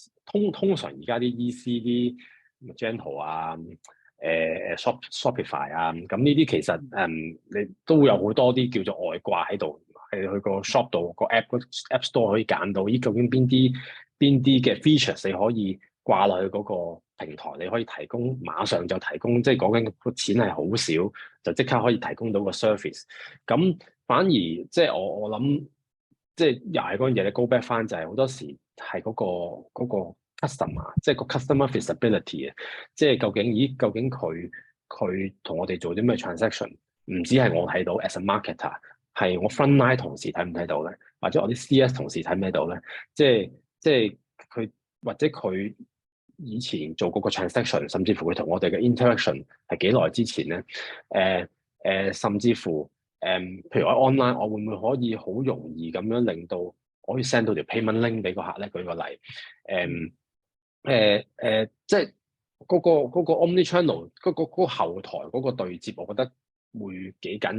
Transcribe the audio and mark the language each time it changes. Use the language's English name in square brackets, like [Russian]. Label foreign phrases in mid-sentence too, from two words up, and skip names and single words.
[Cantonese] 通常而家啲 EC 啲 Magento Shopify 咁呢啲其實你都會有好多啲叫做外掛喺度，係去個 shop 度個 [English] app store [Cantonese] 可以揀到，究竟邊啲嘅 features 你可以掛落去嗰個平台，你可以提供馬上就提供，即係講緊個錢係好少，就即刻可以提供到個 service。咁反而即係我諗，即係又係嗰樣嘢你 [English] go back [Cantonese] 翻就係好多時係嗰個 customer， 即係個 [English] customer visibility [Cantonese] 即係究竟佢同我哋做啲咩 transaction， 唔止係我睇到 [English] as a marketer， [Cantonese] 係我 frontline 同事睇唔睇到咧，或者我啲 CS 同事睇唔睇到咧？即係佢或者佢以前做過個 transaction， 甚至乎佢同我哋嘅 interaction 係幾耐之前咧？甚至乎譬如我 online， 我會唔會可以好容易咁樣令到我可以 send 到條 [English] payment link [Cantonese] 俾個客咧？舉個例，即係嗰個 [English] omni channel [Cantonese] 嗰個後台嗰個對接，我覺得會幾緊要。